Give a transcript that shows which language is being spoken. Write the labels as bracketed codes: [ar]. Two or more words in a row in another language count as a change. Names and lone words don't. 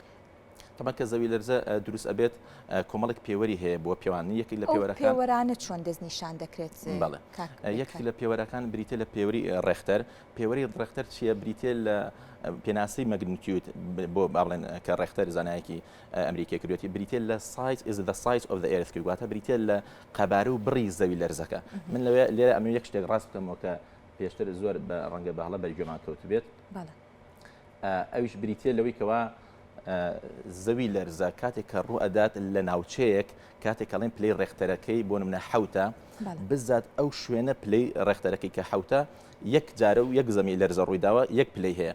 [ckb] طبعا کە زەوی لەرزە دروست ئەبێت کۆمەڵێک پێوەری هەیە بۆ پێوانی یەکی لە پێوەرانە چۆن دەستنیشان دەکرێت؟ بەڵێ یەکی لە پێوەرەکان بریتە لە پێوەری ڕێختەر. پێوەری ڕێختەر چییە؟ بریتە لە پێناسەی مەگنیتیود بۆ با بڵێن کە ڕێختەر زانایەکی ئەمریکی کردوێتی بریتە لە [en] size is the size of the earth [ckb] کردواتە بریتە لە قەبارە و بڕی زەوی لەرزەکە. من لەوێ لێرە ئەمە یەک شتێک ڕاست بکەمەوە کە پێشتر زۆر بە ڕەنگە بەهڵە بەرگوێمان کەوت بێت. ئەویش بریتە لەوەی کەوا زەوی لەرزە کاتێک کە ڕوو ئەدات لە ناوچەیەک کاتێک کەڵێن پلەی ڕێختەرەکەی بۆ نمونە حوتە بزات ئەو شوێنە پلەی ڕێختەرەکەی کە حوتە یەک جارە و یەک زەمی لەرزە ڕوویداوە یەک پلەی هەیە